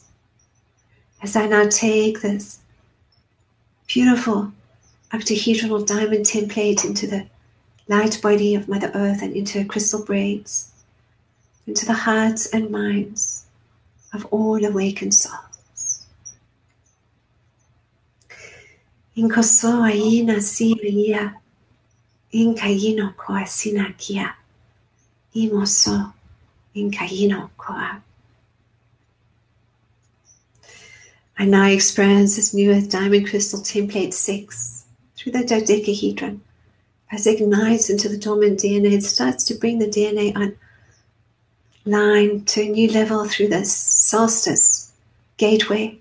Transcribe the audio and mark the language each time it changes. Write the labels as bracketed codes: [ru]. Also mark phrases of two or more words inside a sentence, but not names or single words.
[en] As I now take this beautiful octahedral diamond template into the light body of Mother Earth and into her crystal braids, into the hearts and minds of all awakened souls. Inkoso aina siya, inkayino koa sinakia, imoso inkayino koa. I now experience this new Earth Diamond Crystal Template 6 through the dodecahedron. As it ignites into the dormant DNA, it starts to bring the DNA online to a new level through this solstice gateway.